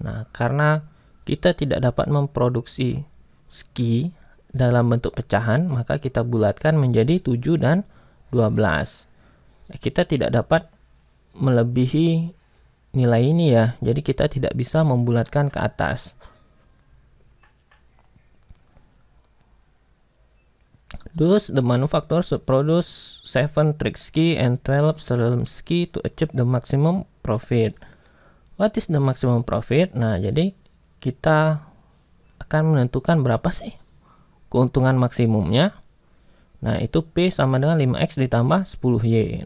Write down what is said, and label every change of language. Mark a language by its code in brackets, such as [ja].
[id] Nah, karena kita tidak dapat memproduksi ski dalam bentuk pecahan, maka kita bulatkan menjadi 7 dan 12. Kita tidak dapat melebihi nilai ini ya, jadi kita tidak bisa membulatkan ke atas. [en] Thus, the manufacturer should produce 7 Triksky and 12 Salemsky to achieve the maximum profit. What is the maximum profit? [id] Nah, jadi kita akan menentukan berapa sih keuntungan maksimumnya. Nah, itu P sama dengan 5x ditambah 10y.